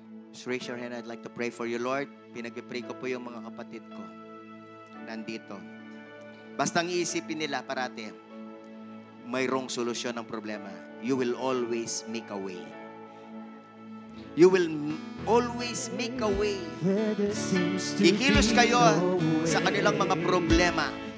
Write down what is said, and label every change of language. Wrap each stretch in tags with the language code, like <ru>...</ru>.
<en>Just raise your hand. I'd like to pray for you, Lord.</en> <tl>Pinag-pray ko po yung mga kapatid ko. Nandito. Basta ang iisipin nila parati, mayroong solusyon ng problema.</tl> <en>You will always make a way. You will always make a way.</en> <tl>Ikilos kayo sa kanilang mga problema.</tl>